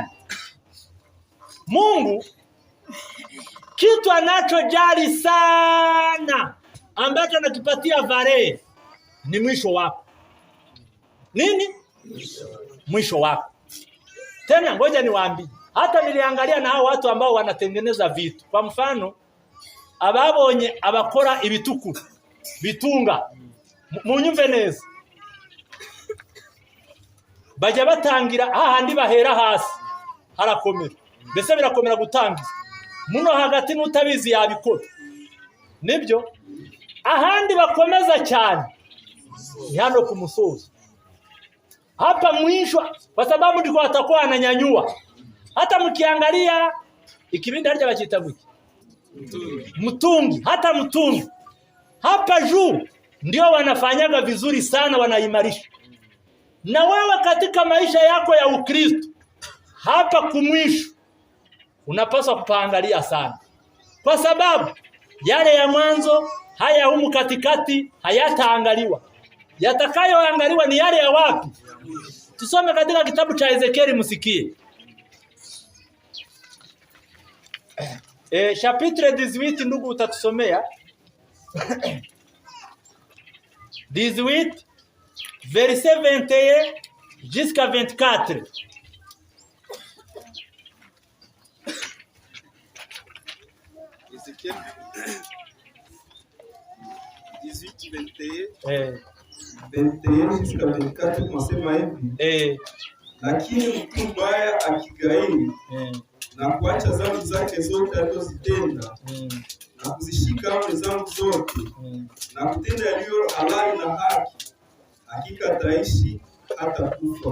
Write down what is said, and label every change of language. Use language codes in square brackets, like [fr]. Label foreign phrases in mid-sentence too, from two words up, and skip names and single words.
[sw] Mungu kitu anachojali sana ambacho anakipatia vale ni mwisho wako. Nini? Mwisho wako. Tena ngoja niwaambie, hata niliangalia na hao watu ambao wanatengeneza vitu. Kwa mfano, [rw] ababonye abakora ibituku, bitunga, munyumve neza. Bajya batangira hahandi bahera hasi harakomera. Mbese birakomera gutangiza. Muno hagati n'utabizi yabikora. Nibyo? Ahandi bakomeza cyane ni hano ku musozi. [sw] Hapa mwisho, kwa sababu ndiko atakuwa ananyanyua. Hata mkiangalia ikibindi [rw] harya bakita [sw] guki mtungi, hata mtungi hapa juu ndio wanafanyaga vizuri sana, wanaimarisha. Na wewe katika maisha yako ya Ukristo, hapa kumwisho unapaswa kupaangalia sana, kwa sababu yale ya mwanzo haya humu katikati hayataangaliwa. Yatakayoangaliwa ni yale ya wapi? Tusome katika kitabu cha Ezekieli, msikie. Chapitre 18, ndugu utatusomea. [fr] 18 verset 21 jusqu'à 24. [sw] Ezekiel 18, 21 jusqu'à 24 tunasema hivi. Lakini mtu mbaya akigairi na kuacha dhambi zake zote alizozitenda na kuzishika amri zangu zote na kutenda yaliyo halali na haki, hakika ataishi hata kufa.